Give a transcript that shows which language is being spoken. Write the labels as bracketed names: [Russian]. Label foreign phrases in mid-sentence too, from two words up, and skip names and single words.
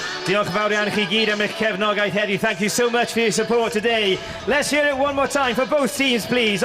[Welsh] Diolch yn fawr iawn i chi gyd am eich cefnogaeth heddiw. [English] Thank you so much for your support today. Let's hear it one more time for both teams, please.